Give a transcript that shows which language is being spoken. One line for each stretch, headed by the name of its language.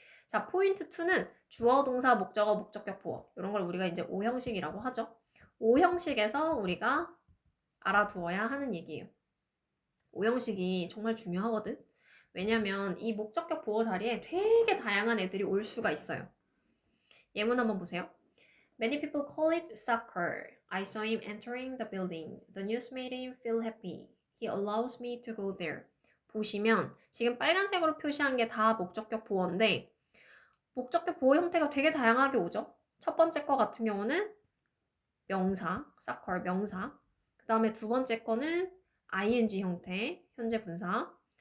Korean: 자, 포인트 2는 주어, 동사, 목적어, 목적격, 보어 이런 걸 우리가 이제 O형식이라고 하죠. O형식에서 우리가 알아두어야 하는 얘기예요. O형식이 정말 중요하거든. 왜냐면 이 목적격 보어 자리에 되게 다양한 애들이 올 수가 있어요. 예문 한번 보세요.
English: Many people call it soccer. I saw him entering the building. The news made him feel happy. He allows me to go there.
Korean: 보시면 지금 빨간색으로 표시한 게 다 목적격 보어인데 목적격 보어 형태가 되게 다양하게 오죠. 첫 번째 거 같은 경우는 명사, soccer 명사. 그 다음에 두 번째 거는 ing 형태, 현재 분사.